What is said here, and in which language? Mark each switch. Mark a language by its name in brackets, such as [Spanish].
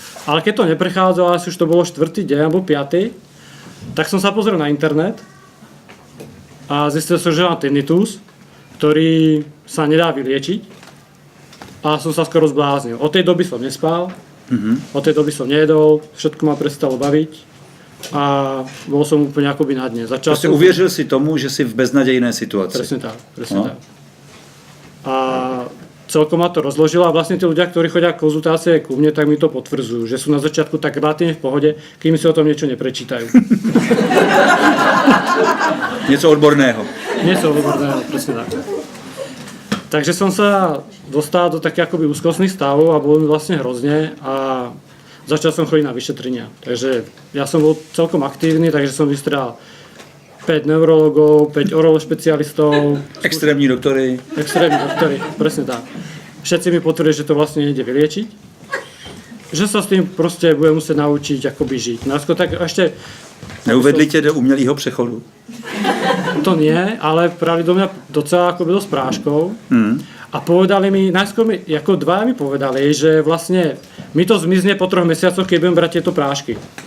[Slovak] Ale keď to neprechádzalo, asi už to bolo 4. deň alebo 5., tak som sa pozrel na internet a zistil som, že mám tinnitus, ktorý sa nedá vyliečiť. A som sa skoro zbláznil. Od tej doby som nespal, od tej doby som nejedol, všetko ma prestalo baviť a bol som úplne akoby na dne. [Czech] Prostě uvěřil si tomu, že si v beznadějné situaci. [Slovak] Presne tak. A celkom ma to rozložilo a vlastne tí ľudia, ktorí chodia konzultácie ku mne, tak mi to potvrdzujú, že sú na začiatku tak relatívne v pohode, kým si o tom niečo neprečítajú. [Czech] Něco odborného. [Slovak] Presne tak. Takže som sa dostal do takých akoby úzkostných stavov a bolo mi vlastne hrozne a začal som chodiť na vyšetrenia. Takže ja som bol celkom aktívny, takže som vystral 5 neurologov, 5 orološpecialistov. [Czech] Extrémní doktory, [Slovak] presne tak. Všetci mi potvrdili, že to vlastne nejde vyliečiť. Že sa s tým proste budem musieť naučiť akoby žiť. Tak ešte... [Czech] Neuvedli tě do umělého přechodu? [Slovak] To nie, ale prali do mňa docela akoby dosť práškov. A povedali mi, najskôr ako 2 mi povedali, že vlastne mi to zmizne po 3 mesiacoch, keď budem brať tieto prášky.